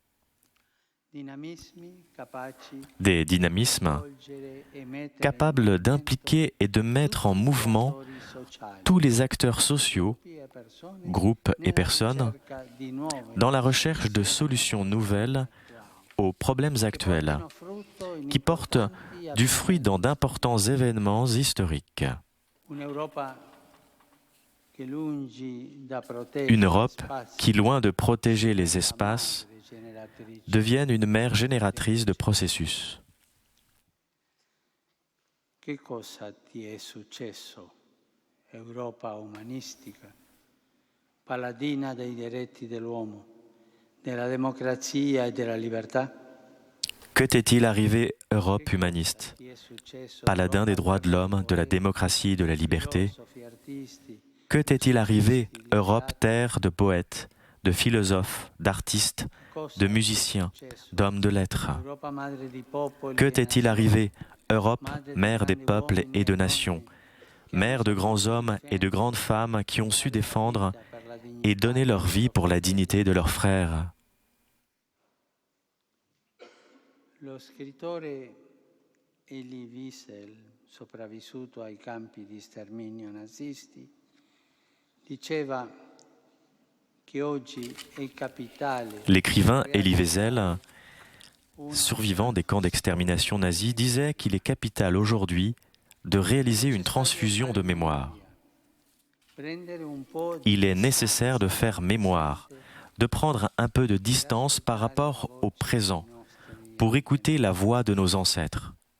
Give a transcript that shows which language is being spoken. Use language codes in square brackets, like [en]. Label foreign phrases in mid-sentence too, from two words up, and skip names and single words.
[fr] Des dynamismes capables d'impliquer et de mettre en mouvement tous les acteurs sociaux, groupes et personnes, dans la recherche de solutions nouvelles aux problèmes actuels, qui portent du fruit dans d'importants événements historiques. Une Europe qui, loin de protéger les espaces, devienne une mère génératrice de processus. [it] Che cosa ti è successo, Europa umanistica, paladina dei diritti dell'uomo, della democrazia e della libertà? [fr] Que t'est-il arrivé, Europe humaniste, paladin des droits de l'homme, de la démocratie et de la liberté? Que t'est-il arrivé, Europe, terre de poètes, de philosophes, d'artistes, de musiciens, d'hommes de lettres? Que t'est-il arrivé, Europe, mère des peuples et de nations, mère de grands hommes et de grandes femmes qui ont su défendre et donner leur vie pour la dignité de leurs frères. [it] Lo scrittore Elie Wiesel, sopravvissuto ai campi di sterminio nazisti, diceva che oggi è capitale. [fr] L'écrivain Elie Wiesel, survivant des camps d'extermination nazis, disait qu'il est capital aujourd'hui de réaliser une transfusion de mémoire. Il est nécessaire de faire mémoire, de prendre un peu de distance par rapport au présent, pour écouter la voix de nos ancêtres.